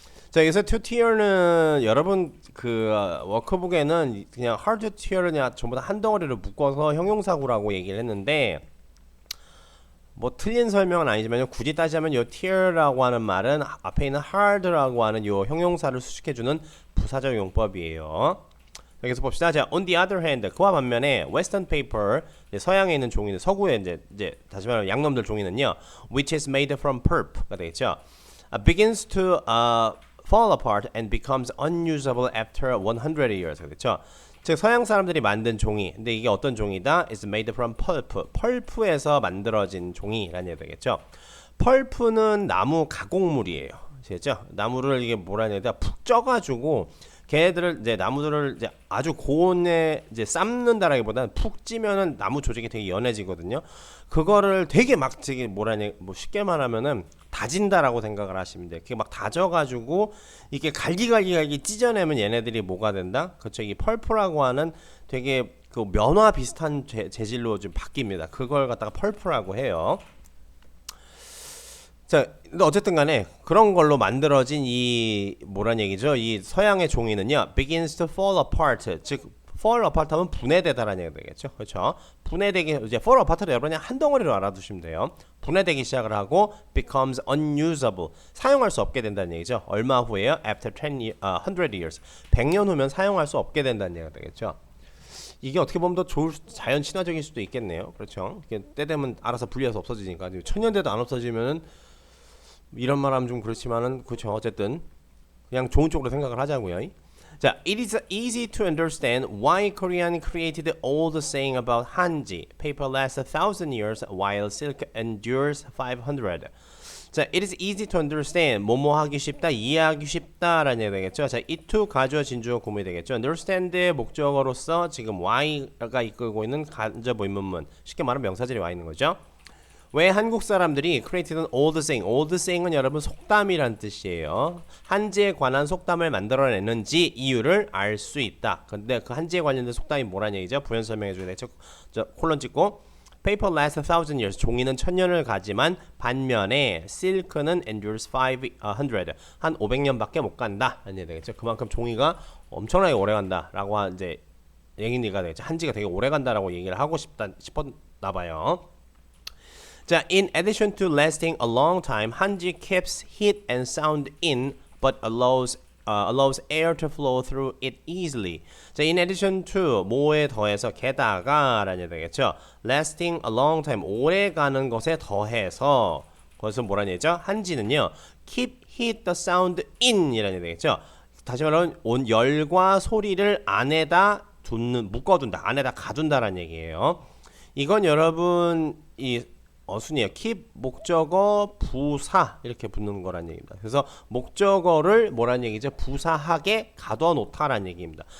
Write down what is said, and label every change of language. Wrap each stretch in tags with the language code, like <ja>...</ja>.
<ko>자, 여기서 to tear는 여러분 그 워크북에는 그냥</ko> <en>hard to tear</en> <ko>을 그냥 전부 다 한 덩어리로 묶어서 형용사구라고 얘기를 했는데 뭐 틀린 설명은 아니지만 굳이 따지자면 요 tear라고 하는 말은 앞에 있는 hard라고 하는 요 형용사를 수식해주는 부사적 용법이에요. 여기서 봅시다. 자,</ko> <en>on the other hand,</en> <ko>그와 반면에</ko> <en>western paper,</en> <ko>서양에 있는 종이는 서구에 이제 다시 말하면 양놈들 종이는요,</ko> <en>which is made from pulp</en> <ko>가 되겠죠.</ko> <en>begins to fall apart and becomes unusable after 100 years.</en> <ko>그렇죠. 즉 서양 사람들이 만든 종이, 근데 이게 어떤 종이다?</ko> <en>is made from pulp.</en> <ko>펄프에서 만들어진 종이라는 얘기 되겠죠. 펄프는 나무 가공물이에요. 아시겠죠? 나무를 이게 뭐라 해야 되나 푹 쪄가지고 걔들을 이제 나무들을 이제 아주 고온에 이제 삶는다라기보다는 푹 찌면은 나무 조직이 되게 연해지거든요. 그거를 되게 막 되게 뭐라냐 뭐 쉽게 말하면은 다진다라고 생각을 하시면 돼요. 그게 막 다져가지고 이게 갈기갈기 찢어내면 얘네들이 뭐가 된다? 그렇죠. 이 펄프라고 하는 되게 그 면화 비슷한 재질로 좀 바뀝니다. 그걸 갖다가 펄프라고 해요. 자, 근데 어쨌든 간에 그런 걸로 만들어진 이 뭐란 얘기죠? 이 서양의 종이는요,</ko> <en>begins to fall apart.</en> <ko>즉 fall apart 하면 분해되다라는 얘기가 되겠죠. 그렇죠? 분해되기 이제 fall apart를 여러분이 한 덩어리로 알아두시면 돼요. 분해되기 시작을 하고</ko> <en>becomes unusable.</en> <ko>사용할 수 없게 된다는 얘기죠. 얼마 후에요?</ko> <en>After 100 years.</en> <ko>100년 후면 사용할 수 없게 된다는 얘기가 되겠죠. 이게 어떻게 보면 더 좋을 자연 친화적일 수도 있겠네요. 그렇죠? 이게 때 되면 알아서 분리해서 없어지니까. 천년 돼도 안 없어지면은 이런 말하면 좀 그렇지만은 그렇죠. 어쨌든 그냥 좋은 쪽으로 생각을 하자고요.</ko> <en>자, it is easy to understand why Korean created old saying about 한지. Paper lasts 1,000 years while silk endures 500. 자, it is easy to understand.</en> <ko>뭐뭐 하기 쉽다, 이해하기 쉽다라는 얘기 되겠죠. 자, it to 가주어 진주어 구문이 되겠죠. understand의 목적어로서 지금 y가 이끌고 있는 간접 의문문. 쉽게 말하면 명사절이 와 있는 거죠. 왜 한국 사람들이</ko> <en>created old saying,</en> <ko>old saying은 여러분 속담이란 뜻이에요. 한지에 관한 속담을 만들어내는지 이유를 알 수 있다. 근데 그 한지에 관련된 속담이 뭐란 얘기죠? 부연 설명해 주게 되죠. 콜론 찍고</ko> <en>Paper lasts 1,000 years.</en> <ko>종이는 1000년을 가지만 반면에 silk는</ko> <en>endures 500.</en> <ko>한 500년밖에 못 간다. 라는 얘기 되겠죠. 그만큼 종이가 엄청나게 오래 간다라고 이제 얘기가 되겠죠. 한지가 되게 오래 간다라고 얘기를 하고 싶었나 봐요.</ko> <en>자, in addition to lasting a long time, 한지 keeps heat and sound in, but allows air to flow through it easily.</en> <ko>자, in addition to 뭐에 더해서 게다가라는 얘기 되겠죠.</ko> <en>lasting a long time</en> <ko>오래 가는 것에 더해서 그것은 뭐라는 얘기죠? 한지는요,</ko> <en>keep heat the sound in</en> <ko>이라는 얘기 되겠죠. 다시 말하면 열과 소리를 안에다 묶어둔다, 안에다 가둔다라는 얘기예요. 이건 여러분 이 어순이에요. keep 목적어 부사 이렇게 붙는 거란 얘기입니다. 그래서 목적어를 뭐란 얘기죠? 부사하게 가둬 놓다란 얘기입니다.</ko>